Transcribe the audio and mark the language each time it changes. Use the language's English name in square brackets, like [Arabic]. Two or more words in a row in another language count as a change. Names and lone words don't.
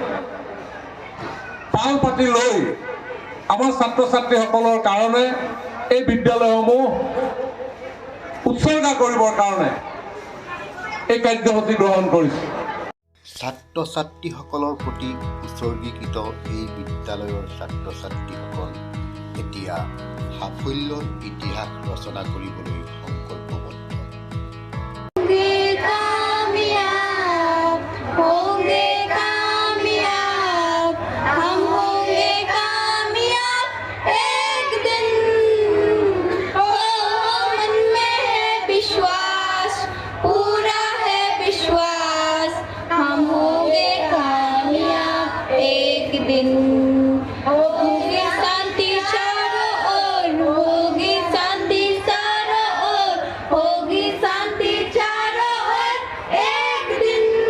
[Assamese] পাল পাতি লৈ আমাৰ ছাত্ৰ-ছাত্ৰীসকলৰ কাৰণে এই বিদ্যালয়সমূহ উৎসৰ্গা কৰিবৰ কাৰণে এই কাৰ্যসূচী গ্ৰহণ কৰিছোঁ ছাত্ৰ-ছাত্ৰীসকলৰ প্ৰতি উৎসৰ্গীকৃত এই বিদ্যালয়ৰ ছাত্ৰ-ছাত্ৰীসকল এতিয়া সাফল্যৰ ইতিহাস ৰচনা কৰিবলৈ সংকল্পবদ্ধ [Hindi] होंगे कामयाब हम होंगे कामयाब एक दिन ओ मन में है विश्वास पूरा है विश्वास हम होंगे कामयाब एक दिन होगी शांति चारों ओर होगी शांति चारों ओर होगी शांति चारों ओर एक दिन